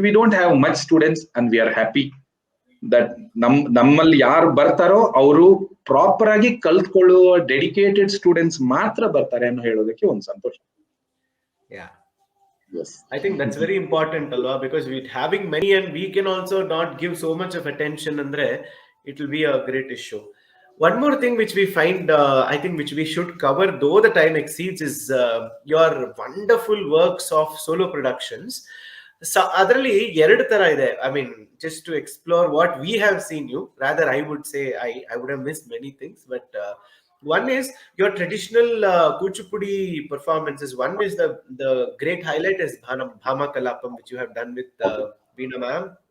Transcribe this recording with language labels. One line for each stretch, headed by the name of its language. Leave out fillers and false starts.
English: we don't have much students and we are happy that
Kannada: ನಮ್ಮಲ್ಲಿ ಯಾರು ಬರ್ತಾರೋ ಅವರು ಪ್ರಾಪರ್ ಆಗಿ ಕಲ್ತ್ಕೊಳ್ಳುವ ಡೆಡಿಕೇಟೆಡ್ ಸ್ಟೂಡೆಂಟ್ಸ್ ಮಾತ್ರ ಬರ್ತಾರೆ ಅನ್ನೋ ಹೇಳೋದಕ್ಕೆ ಒಂದು ಸಂತೋಷ.
English: Yes, I think that's very important, Alva, because we're having many and we can also not give so much of attention, andre it will be a great issue. One more thing which we find, I think which we should cover though the time exceeds, is your wonderful works of solo productions.
Kannada: So adralli ಎರಡು ತರ ಇದೆ.
English: I mean, just to explore what we have seen you, rather I would say I would have missed many things, but one is your traditional Kuchipudi performances. One is the great highlight is Bhama Kalapam, which you have done with Veena ma'am.